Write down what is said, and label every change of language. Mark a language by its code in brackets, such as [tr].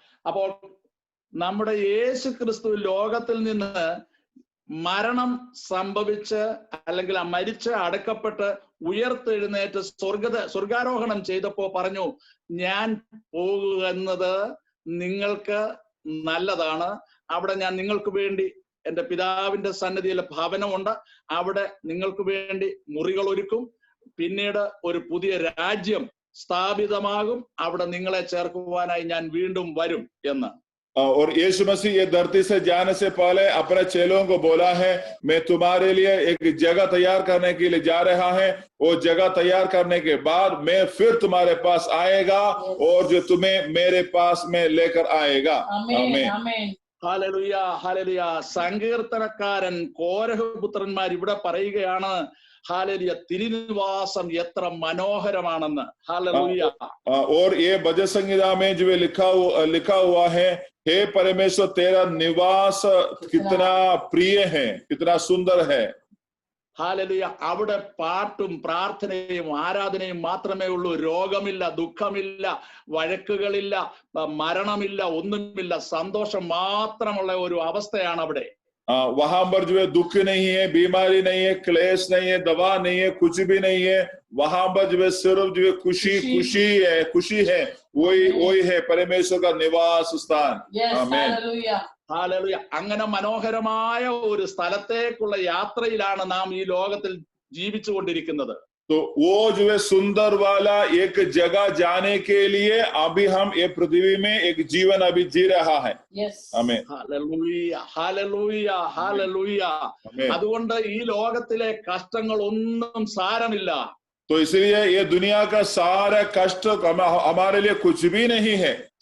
[ml] അപ്പോൾ നമ്മുടെ യേശു ക്രിസ്തു ലോകത്തിൽ നിന്ന് മരണം സംഭവിച്ച് അല്ലെങ്കിൽ മരിച്ച് അടക്കപ്പെട്ട് ഉയർത്തെഴുന്നേറ്റ് സ്വർഗാരോഹണം ചെയ്തപ്പോ പറഞ്ഞു, ഞാൻ പോകുന്നത് നിങ്ങൾക്ക് നല്ലതാണ്. അവിടെ ഞാൻ നിങ്ങൾക്ക് വേണ്ടി എന്റെ പിതാവിന്റെ സന്നിധിയിൽ ഭവനമുണ്ട്. അവിടെ നിങ്ങൾക്ക് വേണ്ടി മുറികൾ ഒരുക്കും. പിന്നീട് ഒരു പുതിയ രാജ്യം സ്ഥാപിതമാകും. അവിടെ നിങ്ങളെ ചേർക്കുവാനായി ഞാൻ വീണ്ടും വരും എന്ന്. [hi] और यीशु मसीह ये धरती से जाने से पहले अपने चेलों को बोला है, मैं तुम्हारे लिए एक जगह तैयार करने के लिए जा रहा है. वो जगह तैयार करने के बाद मैं फिर तुम्हारे पास आएगा और जो तुम्हें मेरे पास में लेकर आएगा. आमीन, आमीन. [ml] Hallelujah, hallelujah. സങ്കീർത്തനക്കാരൻ കോരഹ് പുത്രന്മാർ ഇവിടെ പറയുകയാണ്, हालेलुया, തിരുനിവാസം എത്ര മനോഹരമാണെന്ന്. [hi] हालेलुया. और ये भजन संहिता में जो लिखा हुआ है, हे परमेश्वर तेरा निवास कितना प्रिय है, कितना सुंदर है. हालेलुया. [ml] അവിടെ പാട്ടും പ്രാർത്ഥനയും ആരാധനയും മാത്രമേ ഉള്ളൂ. രോഗമില്ല, ദുഃഖമില്ല, വഴക്കുകളില്ല, മരണമില്ല, ഒന്നുമില്ല. സന്തോഷം മാത്രമുള്ള ഒരു അവസ്ഥയാണ് അവിടെ. [hi] वहां पर जो है दुख नहीं है, बीमारी नहीं है, क्लेश नहीं है, दवा नहीं है, कुछ भी नहीं है। वहां पर जो है सिर्फ जो है खुशी है। वही है परमेश्वर का निवास स्थान। आमीन। [ml] ഹല്ലേലൂയ. അങ്ങനെ മനോഹരമായ ഒരു സ്ഥലത്തേക്കുള്ള യാത്രയിലാണ് നാം ഈ ലോകത്തിൽ ജീവിച്ചുകൊണ്ടിരിക്കുന്നത്. [hi] तो वो जो है सुंदर वाला एक जगह जाने के लिए अभी हम ये पृथ्वी में एक जीवन अभी जी रहा है। आमीन। [ml] Hallelujah, hallelujah, hallelujah. അതുകൊണ്ട് ഈ ലോകത്തിലെ കഷ്ടങ്ങൾ ഒന്നും സാരമില്ല. [hi] तो इसलिए ये दुनिया का सारा कष्ट हमारे लिए कुछ भी नहीं है।